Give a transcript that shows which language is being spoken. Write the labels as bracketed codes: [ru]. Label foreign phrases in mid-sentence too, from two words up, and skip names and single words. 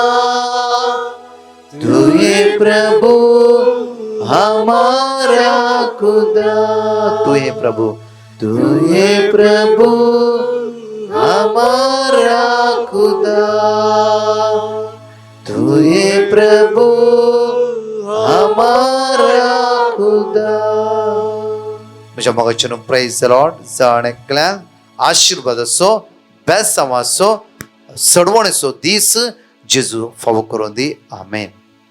[hi] तू ये प्रभु हमारा खुदा, तू ये प्रभु, तू ये प्रभु हमारा खुदा, तू ये प्रभु हमारा खुदा. [kok] म्हज्या मोगाचें [en] praise the Lord. [kok] जण एकल्यान आशीर्वाद असो, बेसांव असो, सडवण असो दीस जेजू फावो करून दी. आमेन.